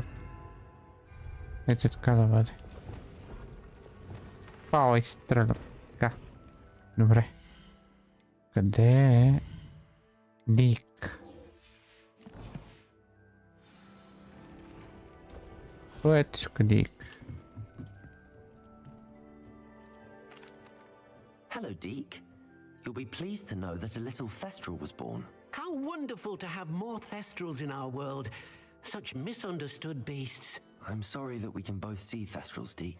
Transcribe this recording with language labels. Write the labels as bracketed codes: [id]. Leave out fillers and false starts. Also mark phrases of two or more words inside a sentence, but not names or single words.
[bg] Ето така да бъде. Пау, изстрелям. Така. Добре. Къде е Дик? Кой е тук Дик? [en] Hello, Deke. You'll be pleased to know that a little Thestral was born. How wonderful to have more Thestrals in our world. Such misunderstood beasts. I'm sorry that we can both see Thestrals, Deke.